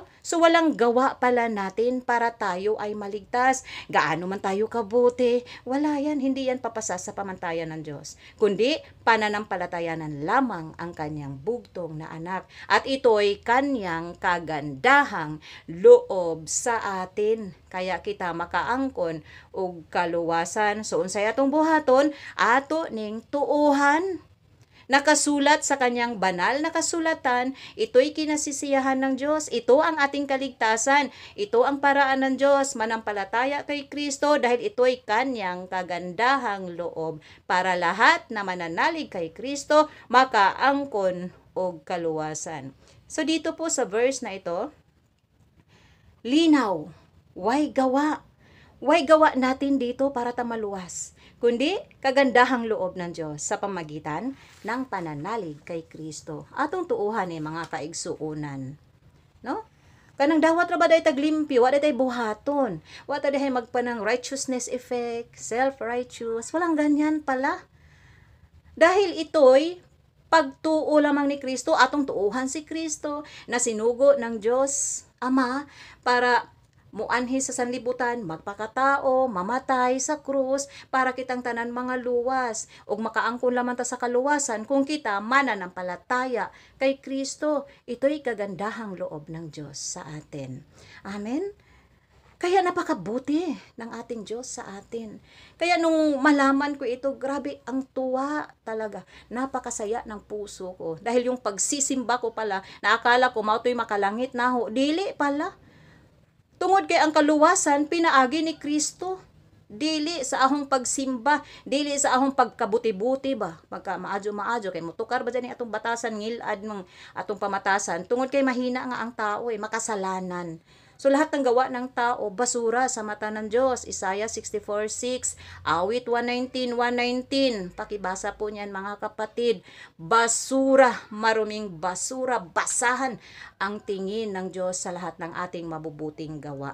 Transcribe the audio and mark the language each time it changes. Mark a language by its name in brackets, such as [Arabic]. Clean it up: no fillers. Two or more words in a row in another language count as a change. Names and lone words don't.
[Filipino] So walang gawa pala natin para tayo ay maligtas. Gaano man tayo kabuti, wala yan, hindi yan papasa sa pamantayan ng Diyos. Kundi pananampalatayanan lamang ang kanyang bugtong na anak. At ito'y kanyang kagandahang loob sa atin. [Cebuano] Kaya kita makaangkon og kaluwasan. So unsay atong buhaton, ato ning tuuhan. [Filipino] Nakasulat sa kanyang banal na kasulatan, ito'y kinasisiyahan ng Diyos, ito ang ating kaligtasan, ito ang paraan ng Diyos, manampalataya kay Kristo dahil ito'y kanyang kagandahang loob para lahat na mananalig kay Kristo [Cebuano] makaangkon og kaluwasan. [Filipino] So dito po sa verse na ito, [Cebuano] linaw, way gawa. Way gawa [Filipino] natin dito para tamaluwas, kundi kagandahang loob ng Diyos sa pamagitan ng pananalig kay Kristo. [Cebuano] Atong tuuhan mga kaigsuunan. No? Kanang dawat ra ba day taglimpyo, wa day buhaton. Wa ta day magpanang [English] righteousness effect, self-righteous. [Filipino] Walang ganyan pala. Dahil ito'y [Cebuano] pagtuo lamang ni Kristo, atong tuuhan si Kristo na sinugo ng Diyos Ama para muanhi sa sanlibutan, magpakatao, mamatay sa krus para kitang tanan mga luwas ug makaangkon lamang ta sa kaluwasan kung kita mananampalataya kay Kristo. [Filipino] Ito'y kagandahang loob ng Diyos sa atin. Amen. Kaya napakabuti ng ating Diyos sa atin. Kaya nung malaman ko ito, grabe ang tuwa talaga. Napakasaya ng puso ko. Dahil yung pagsisimba ko pala, naakala ko mautoy makalangit na ho. [Cebuano] Dili pala. Tungod kay ang kaluwasan, pinaagi ni Kristo. Dili sa ahong pagsimba, dili sa ahong pagkabuti-buti ba? Pagka maadyo-maadyo, kay mutukar ba dyan atong batasan, ngilad ng atong pamatasan. Tungod kay mahina nga ang tao, makasalanan. [Filipino] So lahat ng gawa ng tao, basura sa mata ng Diyos. Isaiah 64:6, Awit 119:119. Pakibasa po niyan mga kapatid. Basura, maruming basura, basahan ang tingin ng Diyos sa lahat ng ating mabubuting gawa.